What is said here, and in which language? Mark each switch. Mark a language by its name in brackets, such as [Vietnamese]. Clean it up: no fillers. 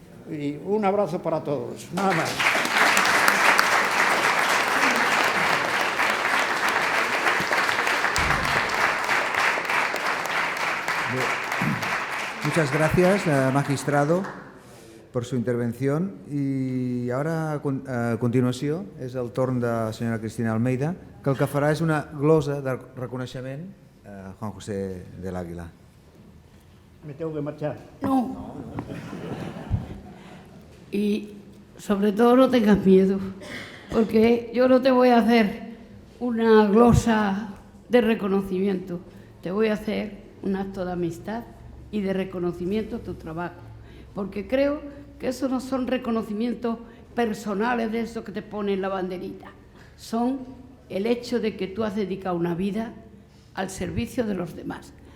[Spanish] Y un abrazo para todos, nada más. Muchas gracias, magistrado, por su intervención. [Catalan] I ara, a continuació, és el torn de la senyora Cristina Almeida, que el que farà és una glosa de reconeixement a Juan José del Águila. [Spanish] Me tengo que marchar. No. Y sobre todo no tengas miedo, porque yo no te voy a hacer una glosa de reconocimiento, te voy a hacer un acto de amistad y de reconocimiento a tu trabajo, porque creo que eso no son reconocimientos personales de eso que te ponen la banderita, son el hecho de que tú has dedicado una vida al servicio de los demás.